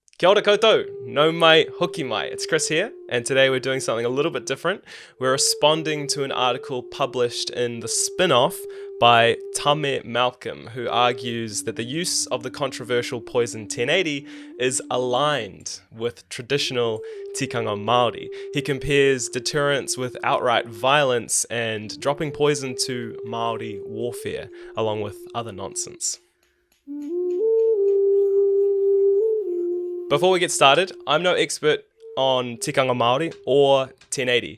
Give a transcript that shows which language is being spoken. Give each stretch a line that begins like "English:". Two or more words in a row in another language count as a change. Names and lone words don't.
Māori: Kia ora koutou, no mai hoki mai.
English: It's Chris here, and today we're doing something a little bit different. We're responding to an article published in the spin-off by Tame Malcolm, who argues that the use of the controversial poison 1080 is aligned with traditional
Māori: tikanga Māori.
English: He compares deterrence with outright violence and dropping poison to Māori warfare, along with other nonsense. Before we get started, I'm no expert on
Māori: tikanga Māori
English: or 1080.